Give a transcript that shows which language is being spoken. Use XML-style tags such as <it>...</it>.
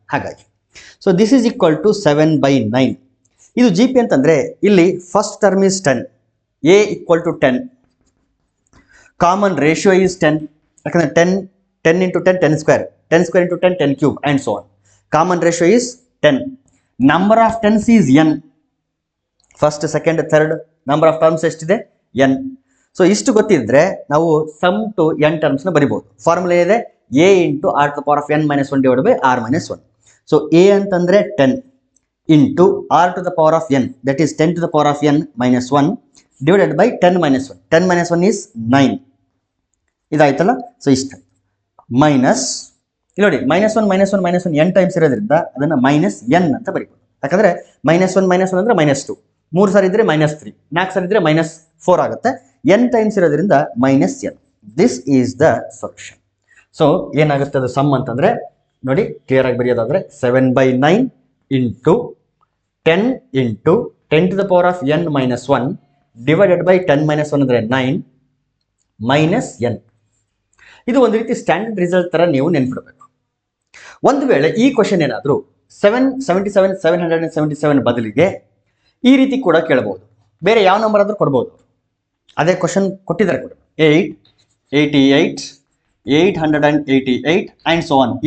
<en>ಹಾಗಾಗಿ so this is equal to 7/9.</en> <kn>ಇದು G P ಅಂತಂದ್ರೆ ಇಲ್ಲಿ</kn> <en>First term is 10, a equal to 10, common ratio is 10, ಯಾಕಂದ್ರೆ 10 into 10 10 square, 10 square into 10 10 cube and so on. Common ratio is 10. Number of tens is n. First, second, third number of terms ಎಷ್ಟಿದೆ n.</en> <kn>So ಇಷ್ಟು ಗೊತ್ತಿದ್ರೆ ನಾವು some to n terms ನ ಬರಿಬಹುದು.</kn> <en>Formula ಇದೆ a into r to the power of n minus 1 divided by r minus 1. So a ಅಂತಂದ್ರೆ 10 into r to the power of n, that is 10 to the power of n minus 1 divided by 10 minus 1. 10 minus 1 is 9.</en> <kn>ಇದಾಯ್ತಲ್ಲ. So ಇಷ್ಟ minus ಇಲ್ಲಿ ನೋಡಿ -1 n times ಇರೋದ್ರಿಂದ ಅದನ್ನ -n ಅಂತ ಬರೀಬಹುದು. ಯಾಕಂದ್ರೆ -1 ಅಂದ್ರೆ -2, 3 ಸಾರಿ ಇದ್ರೆ -3, 4 ಸಾರಿ ಇದ್ರೆ -4 ಆಗುತ್ತೆ. n ಟೈಮ್ಸ್ ಇರೋದ್ರಿಂದ -n.</kn> <en>This is the solution.</en> <kn>So ಏನಾಗುತ್ತೆ ಅದು ಸಮ್ ಅಂತಂದ್ರೆ ನೋಡಿ ಕ್ಲಿಯರ್ ಆಗಿ ಬರೆಯೋದಾದ್ರೆ</kn> <en>7/9 into 10 into 10 to the power of n minus 1 divided by 10 minus 1 ಅಂದ್ರೆ 9 minus n.</en> <kn>ಇದು ಒಂದು ರೀತಿ ಸ್ಟ್ಯಾಂಡರ್ಡ್ ರಿಸಲ್ಟ್ ತರ ನೀವು ನೆನ್ಪಿಡಬೇಕು. ಒಂದು ವೇಳೆ ಈ ಕ್ವಶನ್ ಏನಾದರೂ 777 ಬದಲಿಗೆ ಈ ರೀತಿ ಕೂಡ ಕೇಳಬಹುದು. ಬೇರೆ ಯಾವ ನಂಬರ್ ಆದ್ರೂ ಕೊಡ್ಬೋದು. ಅದೇ ಕ್ವಶನ್ ಕೊಟ್ಟಿದ್ದಾರೆ ಕೂಡ 8, 88, 888</kn> <en>And so on.</en>